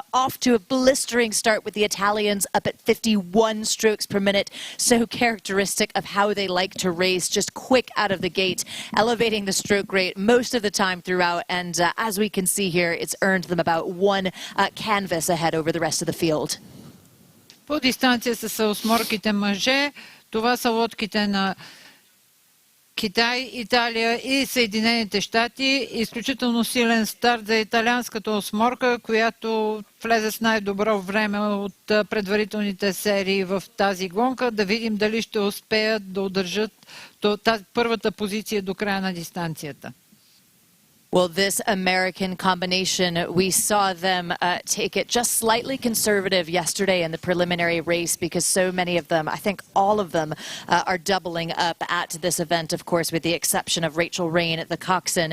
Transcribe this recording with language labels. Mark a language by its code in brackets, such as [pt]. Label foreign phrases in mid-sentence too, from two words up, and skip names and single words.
[en] Off to a blistering start with the Italians up at 51 strokes per minute. So characteristic of how they like to race, just quick out of the gate, elevating the stroke rate most of the time throughout. And as we can see here, it's earned them about one canvas ahead over the rest of the field. [bg] По дистанция са осморките мъже. Това са лодките на Китай, Италия и Съединените щати. Изключително силен старт за италианската осморка, която влезе с най-добро време от предварителните серии в тази гонка. Да видим дали ще успеят да удържат първата позиция до края на дистанцията. [en] Well, this American combination, we saw them take it just slightly conservative yesterday in the preliminary race because so many of them, I think all of them, are doubling up at this event, of course, with the exception of Rachel Rain at the coxswain.